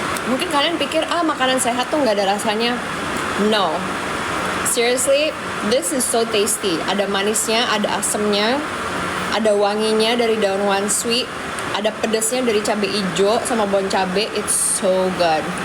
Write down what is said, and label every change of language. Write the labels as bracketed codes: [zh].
[id] Mungkin kalian pikir makanan sehat tuh nggak ada rasanya. [en] No. Seriously, this is so tasty. [id] Ada manisnya, ada asamnya, ada wanginya dari daun one sweet, ada pedasnya dari cabai hijau sama bawang cabai. [en] It's so good.